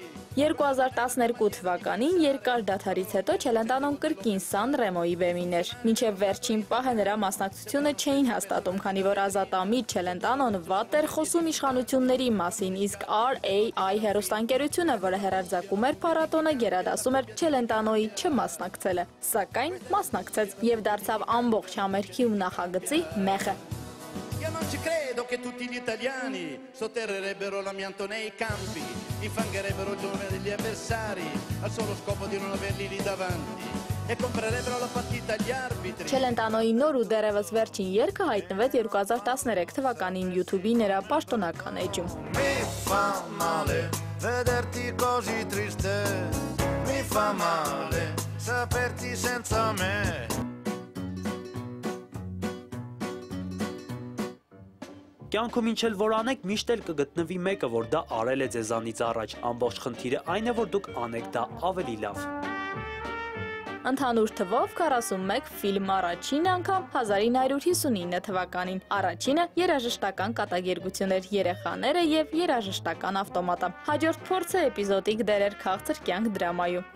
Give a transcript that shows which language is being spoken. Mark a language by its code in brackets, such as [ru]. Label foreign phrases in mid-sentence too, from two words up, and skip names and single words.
[hy] 2012 թվականին երկար դադարից հետո Չելենտանոն կրկին Սան Ռեմոյի բեմին էր։ Մինչև վերջին պահը նրա մասնակցությունը չէին հաստատում, քանի որ ազատամիտ Չելենտանոն վատ էր խոսում իշխանությունների մասին, իսկ RAI հեռուստաընկերությունը, որը հեռարձակում էր փառատոնը, գերադասում էր Չելենտանոյի չմասնակցելը։ Սակայն մասնակցեց եւ դարձավ ամբողջ համերգի ու նախագծի մեխը։ [it] Io non ci credo che tutti gli italiani sotterrerebbero l'amianto nei campi, infangherebbero il nome degli avversari al solo scopo di non averli lì davanti e comprerebbero la partita agli arbitri. [hy] Չելենտանոյի նոր ու դեռևս վերջին երգը հայտնվեց 2013 թվականին YouTube-ի նրա պաշտոնական էջում։ [it] Mi fa male vederti così triste, mi fa male saperti senza me. [hy] Կյանքում ինչ էլ որ անեք, միշտ էլ կգտնվի մեկը, որ դա արել է ձեզանից առաջ։ Ամբողջ խնդիրը այն է, որ դուք անեք դա ավելի լավ։ Ընդհանուր թվով 41 ֆիլմ առաջին անգամ 1959 թվականին։ Առաջինը երաժշտական կատակերգություն էր երեխաները եւ երաժշտական ավտոմատը։ Հաջորդ փորձը էպիզոդիկ դերեր քաղցր կյանք դրամայում։